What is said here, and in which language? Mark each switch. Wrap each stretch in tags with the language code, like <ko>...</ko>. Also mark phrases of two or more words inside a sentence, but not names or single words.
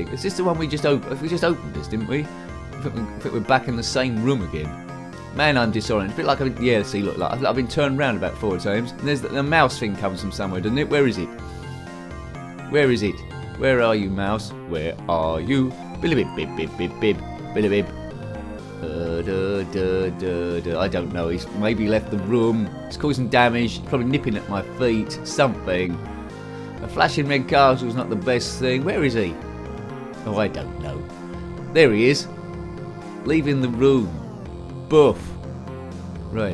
<en>Is this the one we just opened? We just opened this, didn't we? I think we're back in the same room again. Man, I'm disoriented. A bit like yeah. See, look, like I've been turned around about 4 times. And there's the mouse thing comes from somewhere, doesn't it? Where is it? Where is it? Where are you, mouse? Where are you? Billy bib bib bib bib bib. Billy bib. I don't know. He's maybe left the room. He's causing damage. Probably nipping at my feet. Something. A flashing red castle's not the best thing. Where is he? Oh, I don't know. There he is. Leaving the room. Buff. Right.</en>